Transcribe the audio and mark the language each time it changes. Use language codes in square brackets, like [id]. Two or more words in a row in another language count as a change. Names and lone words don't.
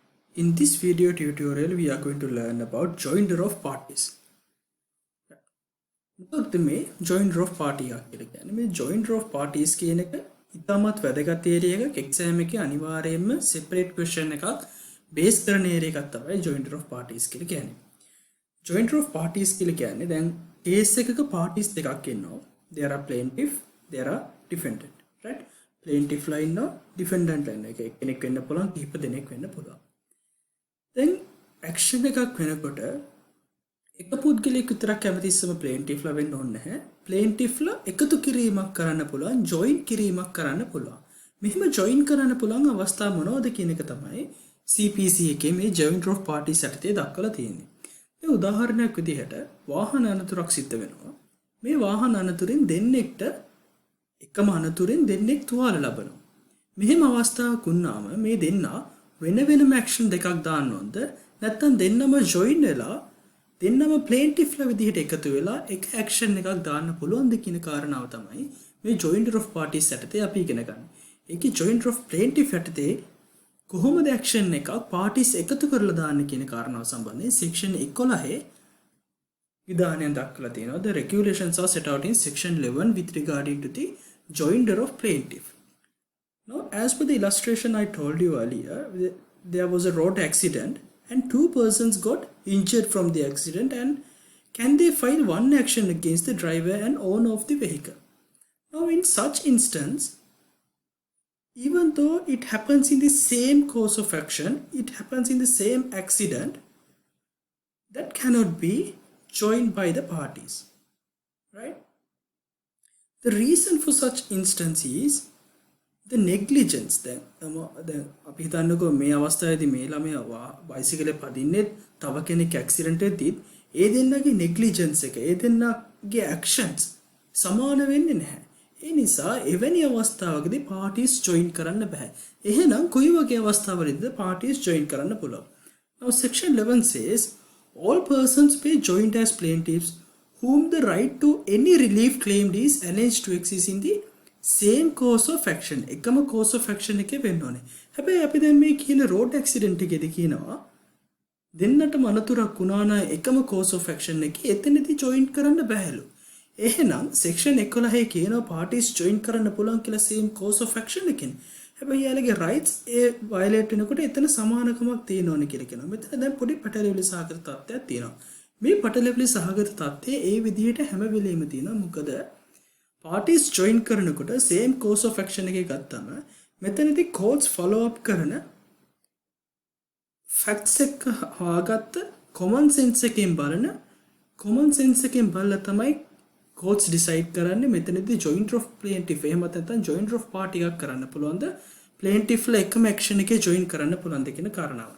[en] In this video tutorial, we are going to learn about joinder of parties. [si] මොකක්ද මේ [en] joinder of party [si] එකක් කියලා කියන්නේ? මේ [en] joinder of parties [si] කියන එක ඉතාමත් වැදගත් area එකක්. exam එකේ අනිවාර්යයෙන්ම [en] separate question [si] එකක් base කරන area එකක් තමයි [en] joinder of parties [si] කියලා කියන්නේ. [en] joinder of parties [si] කියලා කියන්නේ දැන් case එකක parties දෙකක් ඉන්නවා. [en] There are plaintiff, there are defendant, right? [si] plaintiff ලා ඉන්නවා, defendant ලා ඉන්නවා. ඒක කෙනෙක් වෙන්න පුළුවන්, කීප දෙනෙක් වෙන්න පුළුවන්. දැන් action එකක් වෙනකොට එක පුද්ගලයෙක් විතරක් කැමතිස්සම plaintiff ලා වෙන්න ඕනේ නැහැ. plaintiff ලා එකතු කිරීමක් කරන්න පුළුවන්, join කිරීමක් කරන්න පුළුවන්. මෙහෙම join කරන්න පුළුවන් අවස්ථා මොනවද කියන එක තමයි CPC එකේ මේ [en] joinder of parties [si] යටතේ දක්වලා තියෙන්නේ. මේ උදාහරණයක් විදිහට වාහන අනතුරක් සිද්ධ වෙනවා. මේ වාහන අනතුරින් දෙන්නෙක්ට එකම අනතුරින් දෙන්නෙක් තුවාල ලබනවා. මෙහෙම අවස්ථාවක් වුණාම මේ දෙන්නා වෙන වෙනම action දෙකක් දාන්න ඕනද නැත්නම් දෙන්නම join වෙලා දෙන්නම plaintiff ලා විදිහට එකතු වෙලා එක action එකක් දාන්න පුළුවන්ද කියන කාරණාව තමයි මේ [en] joinder of parties [si] යටතේ අපි ඉගෙන ගන්න. ඒකේ [en] joinder of plaintiff [si] යටතේ කොහොමද action එකක් parties එකතු කරලා දාන්න කියන කාරණාව සම්බන්ධයෙන් section 11 විධානයක් දක්වලා තියෙනවා. [en] The regulations are set out in section 11 with regarding to the joinder of plaintiff. Now, as per the illustration I told you earlier, there was a road accident and two persons got injured from the accident, and can they file one action against the driver and owner of the vehicle? Now, in such instance, even though it happens in the same course of action, it happens in the same accident, that cannot be joined by the parties, right? The reason for such instance is the negligence. [si] දැන් අපි හිතන්නකෝ මේ අවස්ථාවේදී මේ ළමයා බයිසිකලේ පදින්නේ තව කෙනෙක් ඇක්සිඩන්ට් වෙද්දී ඒ දෙන්නගේ negligence එක ඒ දෙන්නගේ actions සමාන වෙන්නේ නැහැ. ඒ නිසා එවැනි අවස්ථාවකදී parties join කරන්න බෑ. එහෙනම් කොයි වගේ අවස්ථාවලදීද parties join කරන්න පුළුවන්? [en] Now section 11 says all persons may join as plaintiffs whom the right to any relief claimed is alleged to exist in the same course of action. [si] එකම [en] course of action [si] එකේ වෙන්න ඕනේ. හැබැයි අපි දැන් මේ කියන [en] road accident [si] එකේදී කියනවා දෙන්නටම අනතුරක් වුණා නම් එකම [en] course of action [si] එකේ එතනදී join කරන්න බෑලු. එහෙනම් section 11 කියනවා parties join කරන්න පුළුවන් කියලා [en] same course of action [si] එකෙන්. හැබැයි යාලගේ rights ඒ violate වෙනකොට එතන සමානකමක් තියෙනවනේ කියලා කියනවා. මෙතන දැන් පොඩි පැටලෙවිලි සහගත තත්ත්වයක් තියෙනවා. මේ පැටලෙවිලි සහගත තත්ත්වයේ ඒ විදිහට හැම වෙලෙම තියෙනවා. මොකද parties join කරනකොට [en] same course of action [si] එකේ ගත්තම මෙතනදී [en] courts follow up [si] කරන facts එක හොයාගත්ත [en] common sense [si] එකෙන් බලලා තමයි [en] courts decide [si] කරන්නේ මෙතනදී [en] joinder of plaintiff [si] එහෙම නැත්නම් [en] joinder of party [si] එකක් කරන්න පුළුවන්ද plaintiff ලා එකම action එකේ join කරන්න පුළුවන්ද කියන කාරණාව.